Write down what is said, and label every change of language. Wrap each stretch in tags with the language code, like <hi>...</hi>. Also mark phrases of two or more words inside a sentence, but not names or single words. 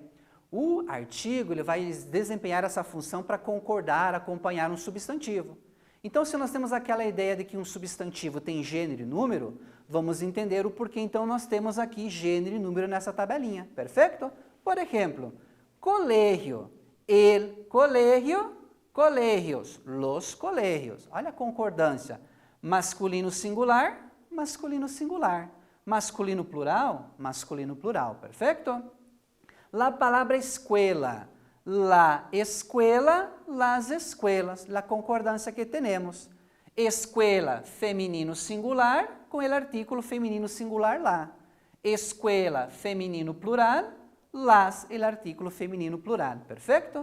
<pt>O artigo ele vai desempenhar essa função para concordar, acompanhar um substantivo. Então, se nós temos aquela ideia de que um substantivo tem gênero e número, vamos entender o porquê então nós temos aqui gênero e número nessa tabelinha, perfeito? Por exemplo,</pt> <es>colegio, el colegio, colegios, los colegios.</es> <pt>Olha a concordância. Masculino singular, masculino singular. Masculino plural, masculino plural, perfeito? La palavra escuela,</pt> <es>la escuela, las escuelas,</es> <pt>la concordância que temos. Escuela, feminino singular, com o artículo feminino singular lá. Escuela, feminino plural. Las, el artículo feminino plural. Perfeito?</pt>